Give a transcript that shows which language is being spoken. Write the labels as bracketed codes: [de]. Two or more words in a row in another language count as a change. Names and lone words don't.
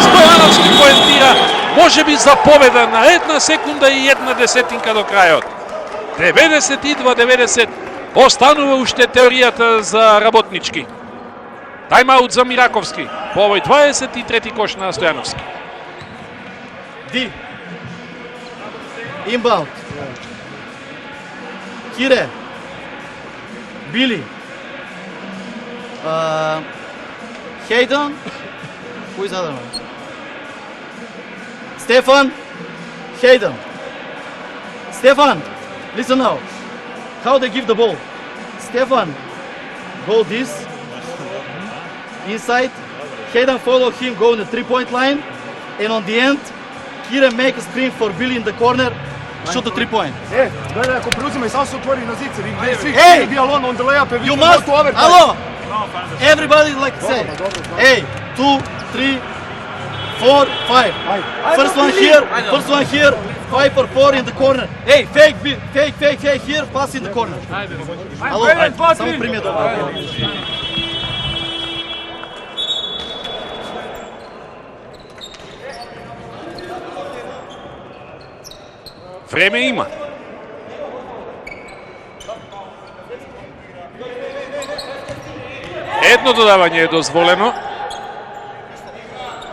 [mk] Стојановски поентира, можеби за победа на 1 секунда и 1 десетинка до крајот. 92-90. Останува уште теоријата за работнички. Тайм-аут за Мираковски. По овој 23-ти кош на Стојановски. [en] D. Inbound. Kire. Billy. Hayden. Who is other one? Stefan. Hayden. Stefan, listen now. How they give the ball. Stefan, go this. Inside. Hayden follow him, go in the 3-point line. And on the end, Kire make a screen for Billy in the corner. Shoot the 3-point. [sr] Gledaj, ako preuzimaj, samo se otvori na zice. [en] Hey! Be alone on the layup and we You can must, go to overtime. hello! Everybody like say, hey, 2, 3, 4, 5. First one here, 5 or 4 in the corner. Hey, fake here, pass in the corner. Hello, [sr] samo primi dobro. [mk] Време има. Едно додавање е дозволено.